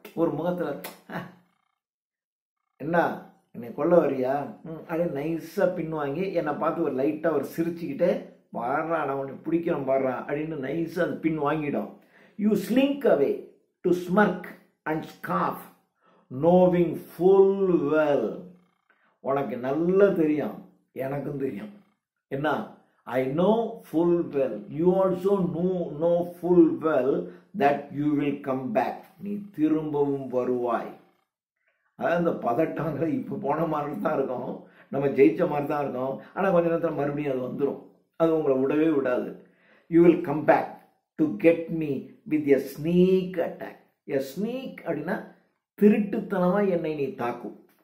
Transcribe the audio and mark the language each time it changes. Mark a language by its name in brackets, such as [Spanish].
[Tamil] ஒரு முகத்தில் என்ன என்னை கொல்ல வரியா அப்படின்னு நைஸாக பின்வாங்கி என்னை பார்த்து ஒரு லைட்டாக ஒரு சிரிச்சுக்கிட்டு பாடுறா நான் உன்னை பிடிக்கிறோம் பாடுறா அப்படின்னு நைஸாக அது பின் வாங்கிடும். [English] You slink away to smirk and scoff knowing full well. [Tamil] உனக்கு நல்லா தெரியும், எனக்கும் தெரியும். என்ன? [English] I know full well. You also know full well that you will come back. [Tamil] நீ திரும்பவும் வருவாய். அதாவது இந்த பதட்டங்கள் இப்போ போன மாதிரி தான் இருக்கும், நம்ம ஜெயிச்ச மாதிரி தான் இருக்கும். ஆனால் கொஞ்ச நேரத்தில் மறுபடியும் அது வந்துடும். அது உங்களை விடவே விடாது. [English] You will come back to get me with a sneak attack. [Tamil] A sneak அப்படின்னா திருட்டுத்தனமாக என்னை நீ தாக்கும்.